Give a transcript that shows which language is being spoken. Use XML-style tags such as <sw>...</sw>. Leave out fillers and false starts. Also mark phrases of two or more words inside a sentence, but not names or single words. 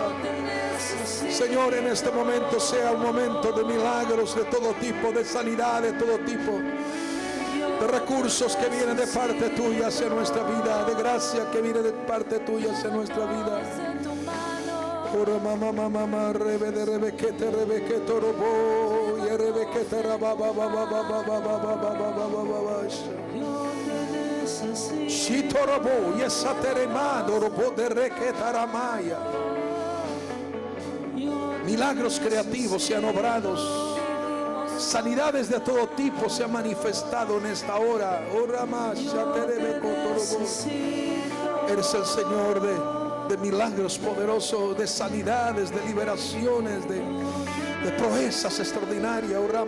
<es>Señor, en este momento sea un momento de milagros de todo tipo, de sanidad de todo tipo, de recursos que vienen de parte tuya hacia nuestra vida, de gracia que viene de parte tuya hacia nuestra vida. Ora mamá mamá rebe de rebequete rebequete robo y rebequete rababa baba baba baba baba Shitorobo y esa teremado robo de requetaramaya. Milagros creativos sean obrados. Sanidades de todo tipo se han manifestado en esta hora. Eres el Señor de milagros poderosos, de sanidades, de liberaciones, de proezas extraordinarias.</es>